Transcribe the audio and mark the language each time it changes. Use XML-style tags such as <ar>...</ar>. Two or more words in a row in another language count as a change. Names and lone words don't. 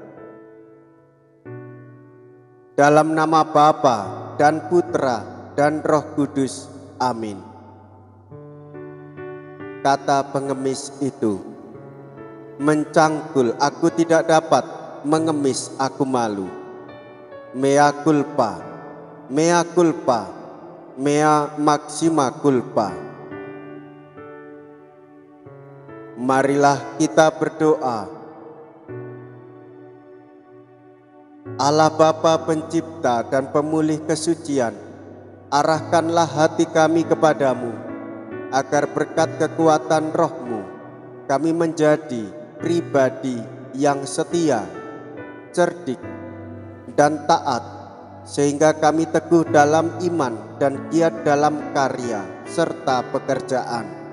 <id>Dalam nama Bapa dan Putra dan Roh Kudus, amin. Kata pengemis itu, mencangkul aku tidak dapat, mengemis aku malu.</id> <la>Mea culpa, mea culpa, mea maxima culpa.</la> <id>Marilah kita berdoa. Allah Bapa pencipta dan pemulih kesucian, arahkanlah hati kami kepadamu, agar berkat kekuatan roh-Mu kami menjadi pribadi yang setia, cerdik, dan taat, sehingga kami teguh dalam iman dan giat dalam karya serta pekerjaan.</id>